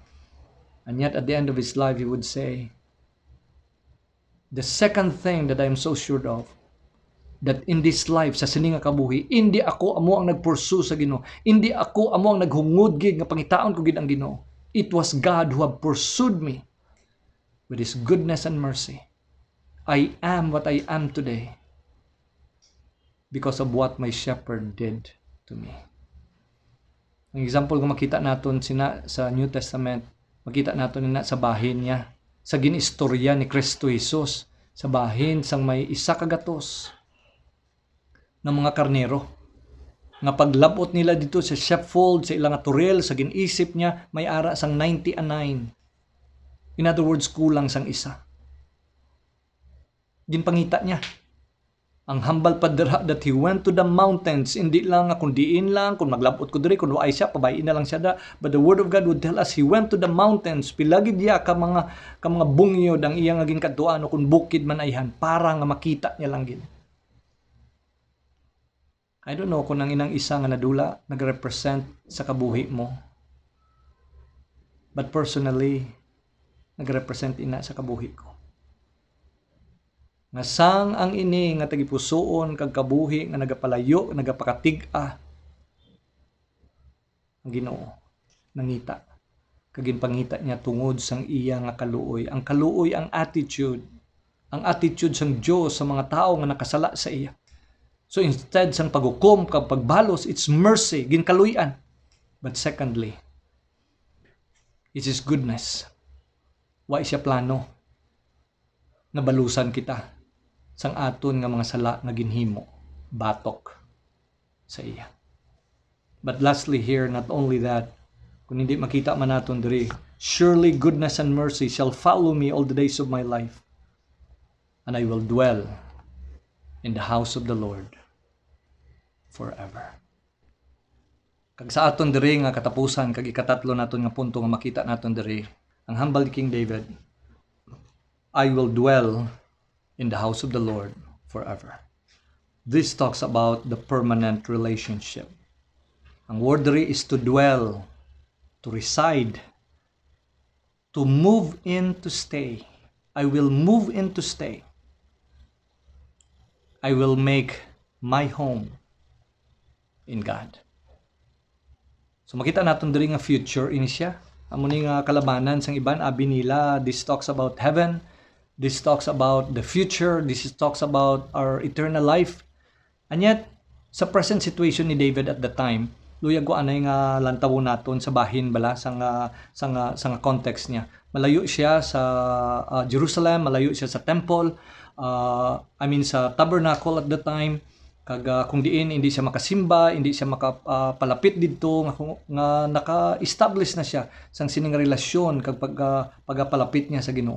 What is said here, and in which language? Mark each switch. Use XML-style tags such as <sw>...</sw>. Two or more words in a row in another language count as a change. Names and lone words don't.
<en>And yet at the end of his life he would say, the second thing that I am so sure of, that in this life,</en> <hil>sa sini nga kabuhi, hindi ako amo ang nagpursue sa Ginoo. Hindi ako amo ang naghungod gid nga pangitaon ko gid ang Ginoo.</hil> <en>It was God who have pursued me with His goodness and mercy. I am what I am today because of what my shepherd did to me.</en> <hil>Ang example kung makita naton sina sa New Testament, makita naton na sa bahin niya, sa ginistorya ni Kristo Jesus, sa bahin sang may isa kagatos ng mga karnero. Nga paglabot nila dito sa sheepfold, sa ilang turel, sa ginisip niya, may ara sang 99.</hil> <en>In other words,</en> <hil>kulang sang isa. Ginpangita niya. Ang hambal padra</hil> <en>that he went to the mountains,</en> <hil>hindi lang kung diin lang, kung maglabot ko diri, kung waay siya, pabayin na lang siya da.</hil> <en>But the word of God would tell us, he went to the mountains,</en> <hil>pilagid niya ka mga bungyod ang iyang naging katuan, o kung bukid man ayhan, para nga makita niya lang gid.</hil> <en>I don't know</en> <hil>kung ang inang isa nga nadula, nag-represent sa kabuhi mo.</hil> <en>But personally,</en> <hil>nag-represent ina sa kabuhi ko. Nga sang ang ini nga tagipusoon kag kabuhi nga nagapalayo, nagapakatig-a ang Ginoo nangita kag ginpangita niya tungod sang iya nga kaluoy. Ang kaluoy ang attitude sang Dios sa mga tao nga nakasala sa iya.</hil> <en>So instead</en> <hil>sang paghukom kag pagbalos,</hil> <en>it's mercy, ginkaluyan. But secondly, it's His goodness.</en> <hil>Wa siya plano na balusan kita sang aton nga mga sala nga ginhimo, batok sa iya.</hil> <en>But lastly here, not only that,</en> <hil>kung hindi makita man naton diri,</hil> <en>surely goodness and mercy shall follow me all the days of my life, and I will dwell in the house of the Lord forever.</en> <hil>Kag sa aton diri nga katapusan, kag ikatatlo naton nga punto nga makita naton diri, ang hambal ni King David,</hil> <en>I will dwell in the house of the Lord forever. This talks about the permanent relationship. Ang word diri is to dwell, to reside, to move in, to stay. I will move in to stay. I will make my home in God.</en> <hil>So makita naton diri nga future ini siya. Amo ni nga kalabanan sang iban abi nila,</hil> <en>this talks about heaven. This talks about the future. This talks about our eternal life. And yet, sa present situation ni David at the time,</en> <hil>luyag ko anay nga lantawon naton sa bahin bala sa context niya. Malayo siya sa Jerusalem, malayo siya sa temple, sa tabernacle</hil> <en>at the time.</en> <hil>Kag kung diin hindi siya makasimba, hindi siya makapalapit didto nga naka-establish na siya sang sining relasyon kag pagpalapit niya sa Ginoo.</hil>